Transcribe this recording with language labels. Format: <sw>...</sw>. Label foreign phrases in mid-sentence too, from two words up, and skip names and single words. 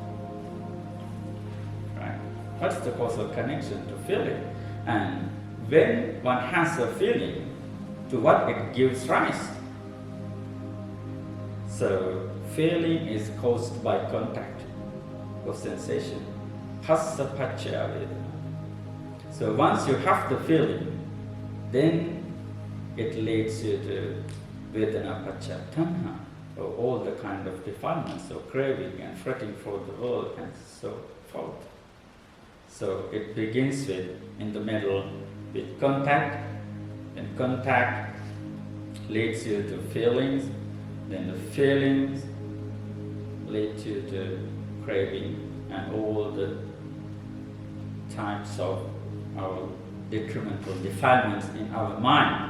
<en>Right? What's the causal connection to feeling? And when one has a feeling, to what it gives rise. So, feeling is caused by contact or sensation.</en> <pi>Phassa paccaya vedana.</pi> <en>So once you have the feeling, then it leads you to</en> <pi>vedana paccaya tanha,</pi> <en>or all the kind of defilements of craving and fretting for the world and so forth. So it begins with, in the middle, with contact, and contact leads you to feelings, then the feelings lead you to craving and all the types of our detrimental defilements in our mind.</en>